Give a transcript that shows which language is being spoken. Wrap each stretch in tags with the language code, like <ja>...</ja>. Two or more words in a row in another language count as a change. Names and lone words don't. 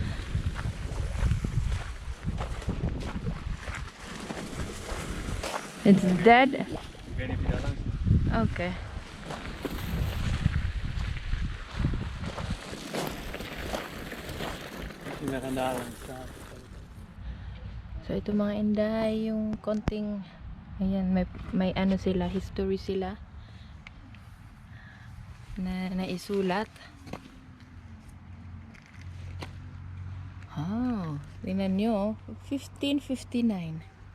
<en>It's dead?</en> <nl>Ik weet niet of je daar langs moet. Okay. We gaan daar langs staan.</nl> <tl>So ito mga Inday, yung konting ayan, may ano sila, history sila na naisulat. Tingnan nyo, 1559.</tl>